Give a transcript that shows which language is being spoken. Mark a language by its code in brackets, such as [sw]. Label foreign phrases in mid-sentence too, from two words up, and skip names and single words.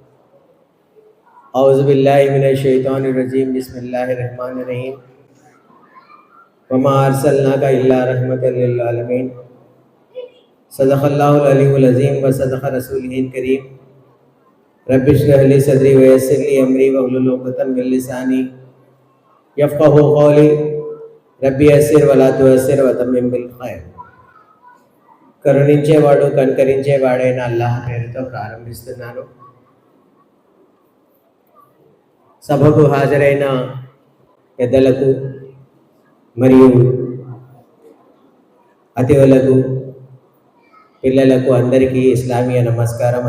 [ar] أعوذ بالله من الشيطان الرجيم بسم الله الرحمن الرحيم وما أرسلناك إلا رحمة للعالمين صدق الله العلي العظيم وصدق رسوله الكريم رب اشرح لي صدري ويسر لي أمري واحلل عقدة من لساني يفقهوا قولي رب يسر ولا تعسر وتمم بالخير. [te] కరుణించేవాడు కనికరించేవాడైన అల్లాహ్ పేరుతో ప్రారంభిస్తున్నాను. సభకు హాజరైన పెద్దలకు మరియు అతిథులకు పిల్లలకు అందరికీ ఇస్లామీయ నమస్కారం.